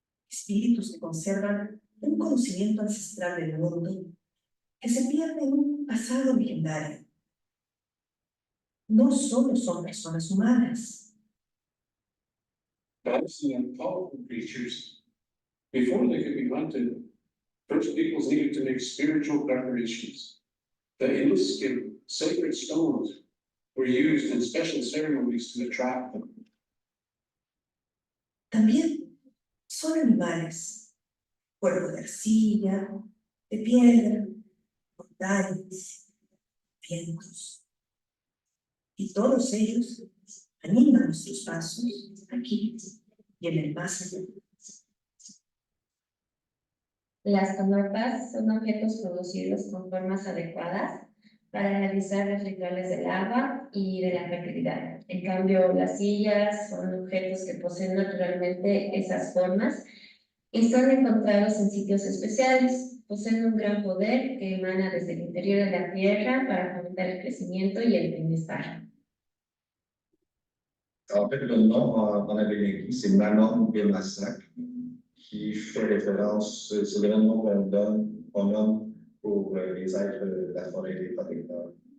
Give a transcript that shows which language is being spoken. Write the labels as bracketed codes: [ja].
[es] Espíritus que conservan un conocimiento ancestral del mundo que se pierde en un pasado legendario. No solo son personas humanas. [en] Vast and powerful creatures, before they could be hunted, first peoples needed to make spiritual preparations. The Inniskin sacred stones were used in special ceremonies to attract them. [es] También son animales, cuerpos de arcilla, de piedra, montañas, vientos. Y todos ellos animan nuestros pasos aquí y en el más allá. Las canopas son objetos producidos con formas adecuadas para realizar los rituales del agua y de la fertilidad. En cambio, las sillas son objetos que poseen naturalmente esas formas y son encontrados en sitios especiales. Poseen un gran poder que emana desde el interior de la tierra para fomentar el crecimiento y el bienestar. [fr] En fait, le nom en américain, c'est Manon Bémassac, qui fait référence, c'est le nom qu'on nomme pour les êtres de la forêt des protecteurs.